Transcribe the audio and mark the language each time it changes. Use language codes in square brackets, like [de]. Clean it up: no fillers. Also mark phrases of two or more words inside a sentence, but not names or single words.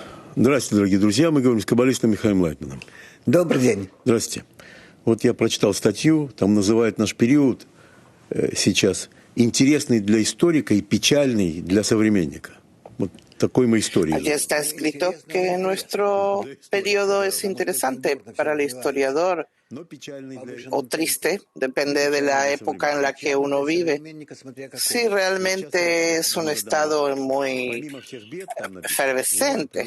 [ru] Здравствуйте, дорогие друзья. Мы говорим с каббалистом Михаилом Лайтманом. Добрый день. Здравствуйте. Вот я прочитал статью, там называют наш период сейчас интересный для историка и печальный для современника. Вот такой мы истории. [es] Allí está escrito que nuestro periodo es interesante para el historiador o triste, depende de la época en la que uno vive. Sí, realmente es un estado muy efervescente.